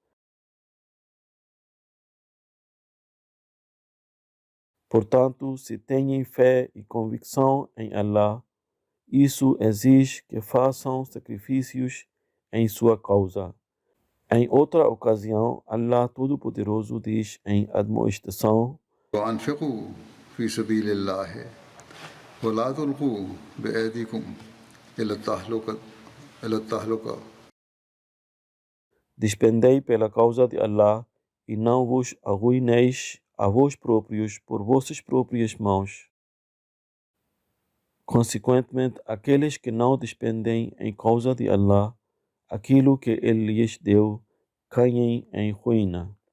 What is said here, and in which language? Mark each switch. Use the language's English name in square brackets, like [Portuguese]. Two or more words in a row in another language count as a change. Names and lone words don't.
[Portuguese] Portanto, se têm fé e convicção em Allah, isso exige que façam sacrifícios em sua causa. Em outra ocasião, Allah Todo-Poderoso diz em admoestação: [Arabic] وأنفقوا في سبيل الله ولا تلقوا بأيديكم إلى التهلكة. [Portuguese] Despendei pela causa de Allah e não vos arruineis a vós próprios por vossas próprias mãos. Consequentemente, aqueles que não despendem em causa de Allah aquilo que Ele lhes deu, caem em ruína.